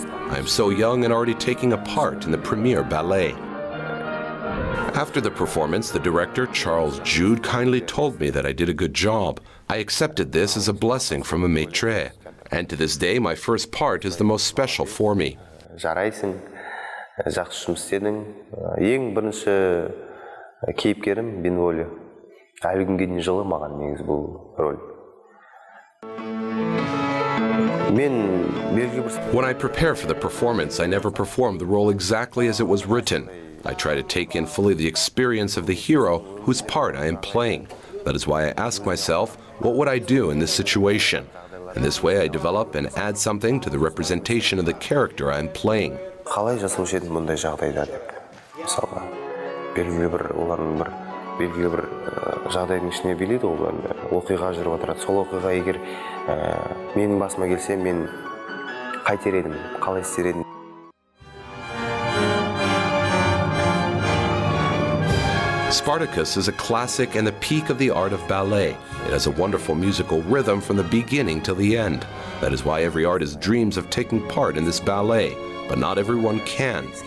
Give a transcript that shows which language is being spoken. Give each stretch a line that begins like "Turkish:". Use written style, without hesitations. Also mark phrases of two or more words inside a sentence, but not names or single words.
English: I am so young and already taking a part in the premiere ballet. After the performance, the director, Charles Jude, kindly told me that I did a good job. I accepted this as a blessing from a maître. And to this day, my first part is the most special for me.
Kazakh: Жақсы жұмыс істедің. Ең бірінші кейіпкерім Benvolio. Әлі күнге дейін жылы маған негізі бұл роль.
English: When I prepare for the performance, I never perform the role exactly as it was written. I try to take in fully the experience of the hero whose part I am playing. That is why I ask myself, what would I do in this situation? In this way, I develop and add something to the representation of the character I am playing.
Kazakh: Қалай жасаушы едім мұндай жағдайда деп. Мысалға, белгілі бір жағдайдың ішіне билейді ол оқиға жүріп отырады. Сол оқиға егер менің басыма келсе, мен қайтер едім, қалай істер едім.
English: Spartacus is a classic and the peak of the art of ballet. It has a wonderful musical rhythm from the beginning till the end. That is why every artist dreams of taking part in this ballet. But not everyone can.